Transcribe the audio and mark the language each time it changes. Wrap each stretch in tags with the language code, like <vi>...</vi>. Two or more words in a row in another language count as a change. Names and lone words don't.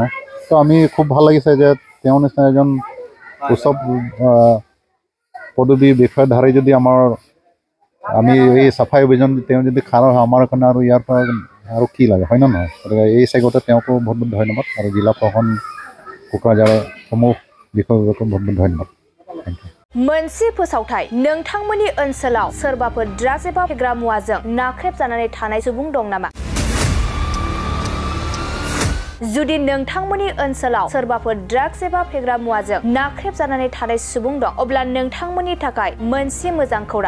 <as>তো আমি খুব ভাল লাগিছে যে তেওঁ নিচিনা এজন উচ্চ পদবী বিষয়ধাৰী যদি আমি এই চাফাই অভিযান তেওঁ যদি খাৰা হয় আমাৰ কাৰণে আৰু ইয়াৰ পৰা আৰু কি লাগে, হয় নে নহয়? গতিকে এই চেগতে তেওঁকো বহুত বহুত ধন্যবাদ আৰু জিলা প্ৰশাসন কোকৰাঝাৰৰ সমূহ বিষয়ববীয়াকো বহুত বহুত ধন্যবাদ।</as> <en>thank you.</en> <brx>मोनसे फोसावथाय नोंथांमोननि ओनसोलाव सोरबाफोर ड्राग्स एबा फेग्रा मुवाजों नाख्रेबजानानै थानाय सुबुं दं नामा? जुदि नोंथांमोननि ओनसोलाव सोरबाफोर ड्राग्स एबा फेग्रा मुवाजों नाख्रेबजानानै थानाय सुबुं दं, अब्ला नोंथांमोननि थाखाय मोनसे मोजां खौरां।</brx>